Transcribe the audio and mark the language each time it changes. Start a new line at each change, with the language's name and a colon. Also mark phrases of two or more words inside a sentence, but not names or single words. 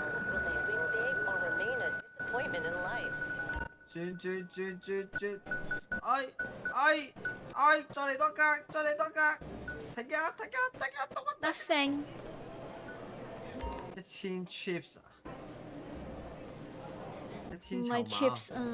English: Will they win big or remain a disappointment in life?
Cantonese: 轉！再嚟多格！停啊！得 thing。 1000 chips 啊！1000 唔係籌碼 chips 啊，